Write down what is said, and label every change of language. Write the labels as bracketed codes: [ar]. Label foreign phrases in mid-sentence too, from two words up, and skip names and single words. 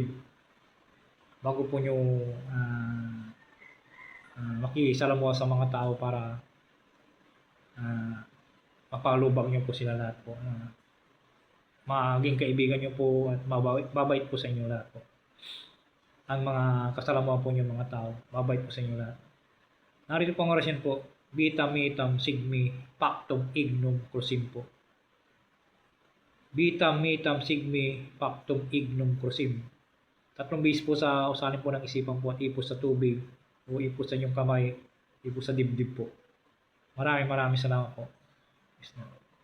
[tl] Bago po nyo makisalamuha sa mga tao para mapalubag nyo po sila lahat po. Maging kaibigan nyo po at mabait po sa inyo lahat po. Ang mga kasalamuha po nyo mga tao, mabait po sa inyo lahat. Narito po ang orasyon po, [la] Vitam Metam Sigmi Pactum Ignum Crusim po. Vitam Metam Sigmi Pactum Ignum Crusim. [tl] 3 beses po sa usalin po ng isipan po at ipos sa tubig o ipos sa inyong kamay, ipos sa dibdib po. Maraming salamat po.